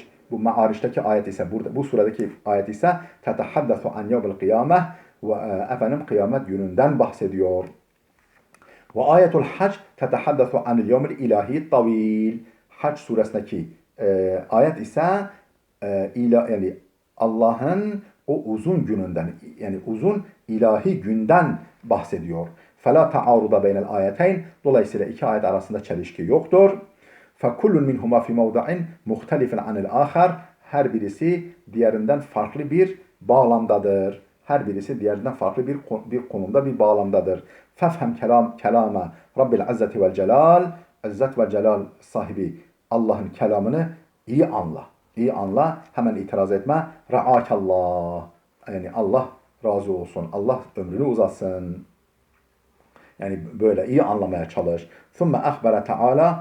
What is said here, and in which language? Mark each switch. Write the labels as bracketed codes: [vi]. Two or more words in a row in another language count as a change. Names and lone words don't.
[tr] Bu Ma'ariç'teki ayet ise burada, bu suredeki ayet ise [ar] تتحدث عن يوم القيامة, [tr] ve efendim kıyamet gününden bahsediyor. [ar] وآية الحج تتحدث عن اليوم الإلهي الطويل. [tr] Hac suresindeki ayet ise yani Allah'ın o uzun gününden, yani uzun ilahi günden bahsediyor. [ar] فَلَا تَعَارُضَ بَيْنَ الْآيَتَيْنِ. [tr] Dolayısıyla iki ayet arasında çelişki yoktur. [ar] فَكُلٌّ مِنْهُمَا فِي مَوْضَعٍ مُخْتَلِفٍ عَنِ الْآخَرِ. [tr] Her birisi diğerinden farklı bir bağlamdadır. Her birisi diğerinden farklı bir konumda, bir bağlamdadır. [ar] فَفْهَمْ كَلَامَ رَبِّ الْعَزَّةِ وَالْجَلَالِ. [tr] İzzet ve Celal sahibi Allah'ın kelamını iyi anla. İyi anla, hemen itiraz etme. Ra'akallah. Yani Allah razı olsun. Allah ömrünü uzatsın. Yani böyle iyi anlamaya çalış. [ar] ثم أخبر تعالى.